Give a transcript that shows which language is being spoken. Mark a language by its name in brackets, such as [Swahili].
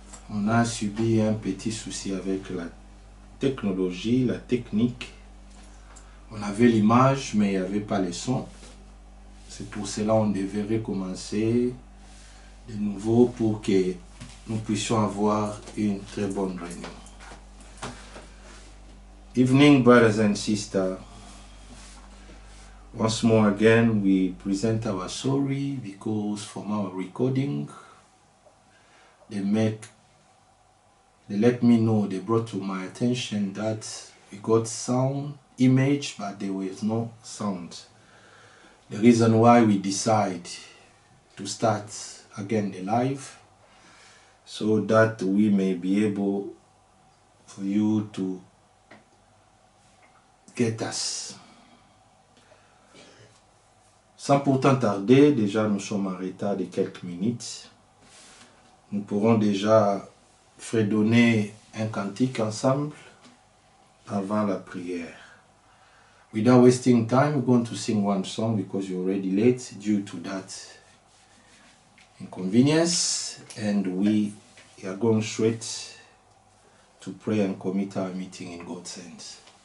[French] On a subi un petit souci avec la technologie, la technique. On avait l'image mais il n'y avait pas le son. C'est pour cela qu'on devait recommencer de nouveau pour que nous puissions avoir une très bonne réunion. [English] Evening brothers and sisters. Once more again, we present our sorry because from our recording, they let me know, they brought to my attention that we got sound, image, but there was no sound. The reason why we decide to start again the live, so that we may be able for you to get us. [French] Sans pourtant tarder, déjà nous sommes en retard de quelques minutes. Nous pourrons déjà fredonner un cantique ensemble avant la prière. [English] Without wasting time, we're going to sing one song because you're already late due to that inconvenience, and we are going straight to pray and commit our meeting in God's hands.